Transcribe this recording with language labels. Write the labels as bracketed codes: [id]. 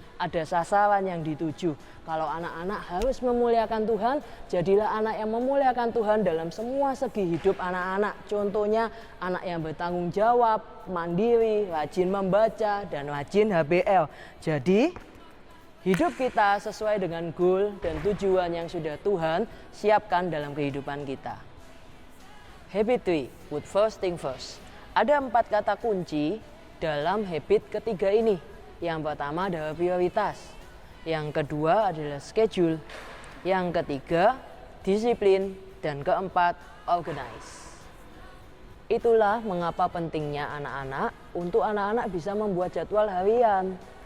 [id] Ada sasaran yang dituju. Kalau anak-anak harus memuliakan Tuhan, jadilah anak yang memuliakan Tuhan dalam semua segi hidup anak-anak. Contohnya anak yang bertanggung jawab, mandiri, rajin membaca, dan rajin HBL. Jadi hidup kita sesuai dengan goal dan tujuan yang sudah Tuhan siapkan dalam kehidupan kita. [en] Habit 3, put first thing first. [id] Ada 4 kata kunci dalam habit ketiga ini. Yang pertama adalah prioritas, yang kedua adalah schedule, yang ketiga disiplin, dan keempat organize. Itulah mengapa pentingnya anak-anak untuk anak-anak bisa membuat jadwal harian.